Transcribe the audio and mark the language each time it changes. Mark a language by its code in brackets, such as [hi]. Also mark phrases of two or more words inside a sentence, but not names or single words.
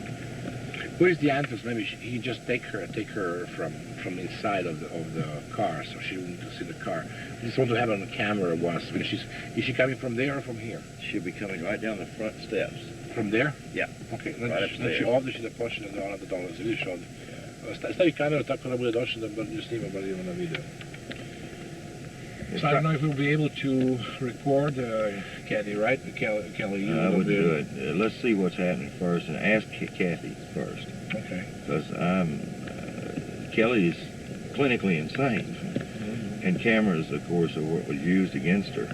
[en] Where's the answers? Maybe he just take her from inside of the car, so she wouldn't see the car. I just want to have it on the camera once. I mean, is she coming from there or from here? She'll be coming right down the front steps. From there? Yeah. Окей, Right [sr] ovdje će da počne da dolazi, vidiš ovdje. Stavi kameru tako da bude došlo da snima bar idemo na video. [en] So I don't know if we'll be able to record Kathy, right? Kelly, I would do it. Let's see what's happening first, and ask Kathy first. Okay. Because Kelly's clinically insane, and cameras, of course, are what was used against her.